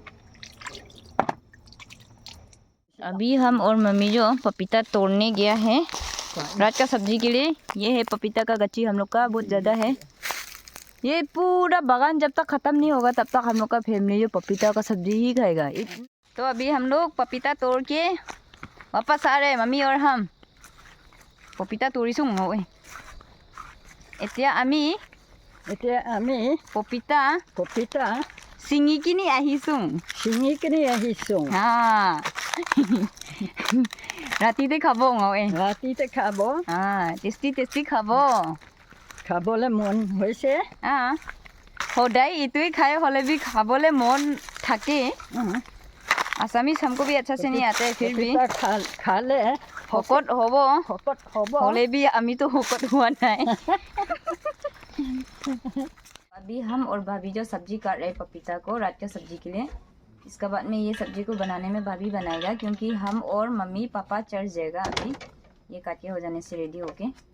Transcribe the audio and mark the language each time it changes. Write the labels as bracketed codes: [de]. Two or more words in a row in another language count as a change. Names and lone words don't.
[hi] अभी हम और मम्मी जो पपीता तोड़ने गया है रात का सब्जी के लिए। ये है पपीता का गच्ची हम लोग का, बहुत ज़्यादा है। ये पूरा बागान जब तक ख़त्म नहीं होगा तब तक हम लोग का फैमिली जो पपीता का सब्जी ही खाएगा। तो अभी हम लोग पपीता तोड़ के वापस आ रहे हैं, मम्मी और हम। [as] पपीता तोड़िছোঁ মই এতিয়া আমি পপিতা ছিঙি কিনি আহিছোঁ। ৰাতিতে খাব মই, টেষ্টি খাব। খাবলৈ মন হৈছে সদায় এইটোৱে খাই হ'লে भी খাবলৈ মন থাকে। [hi] आसामीज हमको भी अच्छा से नहीं आते है, फिर भी खाले हकत होबो होले भी अमी तो हकत हुआ नहीं। अभी हम और भाभी जो सब्जी काट रहे पपीता को रात का सब्जी के लिए। इसके बाद में ये सब्जी को बनाने में भाभी बनाएगा, क्योंकि हम और मम्मी पापा चढ़ जाएगा अभी ये काट के हो जाने से रेडी होके।